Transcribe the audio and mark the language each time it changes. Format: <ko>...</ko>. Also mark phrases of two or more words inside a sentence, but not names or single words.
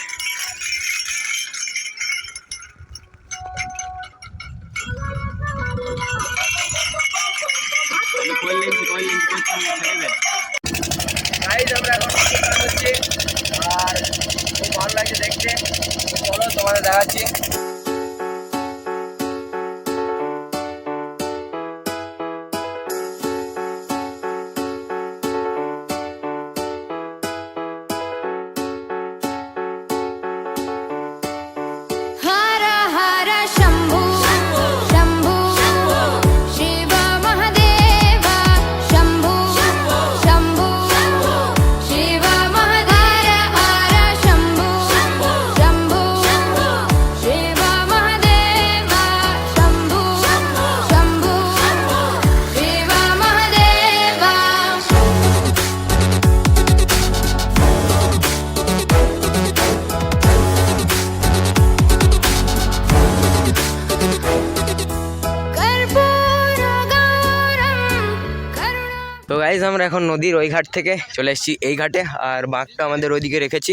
<bn>গাইজ আমরা এখন স্নান হচ্ছি, আর খুব ভালো লাগছে দেখতে। চলো তোমাদের দেখাচ্ছি।</bn> <hi>हर हर शम्भु शम्भु शिव महादेव शम्भु शम्भु शिव महादेव हर शम्भु शम्भु शिव महादेव शम्भु शम्भु शिव महादेव।</hi> <bn>তো গাইজ আমরা এখন নদীর ওই ঘাট থেকে চলে এসেছি এই ঘাটে, আর বাঘটা আমাদের ওইদিকে রেখেছি।</bn>